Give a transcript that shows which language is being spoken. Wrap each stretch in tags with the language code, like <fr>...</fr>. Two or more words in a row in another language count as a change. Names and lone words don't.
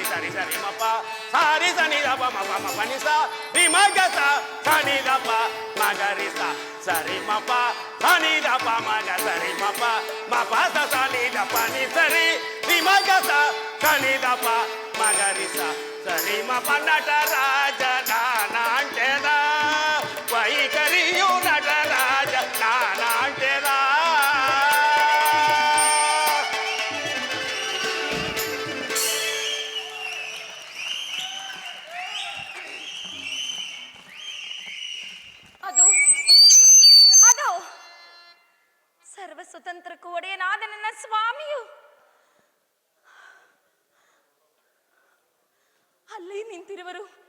<kn>ಸರಿ ಸರಿ ಮಪ ಸಾರಿ ಸನಿ ದಪ ಮಪ ಮಪ ನಿ ಸ ರಿ ಮಗಸ ಸನಿ ದಪ ಮಗರಿ ಸರಿ ಮಪ ಸನಿ ದಪ ಮಗ ಸರಿ ಮಪ ಮಪ ಸನಿ ದಪ ನಿ ಸರಿ ರಿ ಮಗಸ ಸನಿ ದಪ ಮಗರಿ ಸರಿ ಮಪ ನಟರಾಜ ನಾನಾಂಟೆದ ವೈಖರಿಯು ನಟರಾಜ ನಾನಾಂಟೆದ ಅದು ಅದು ಸರ್ವ ಸ್ವತಂತ್ರಕ್ಕೂ ಒಡೆಯನಾದ ನನ್ನ ಸ್ವಾಮಿಯು ಅಲ್ಲಿ ನಿಂತಿರುವರು.</kn>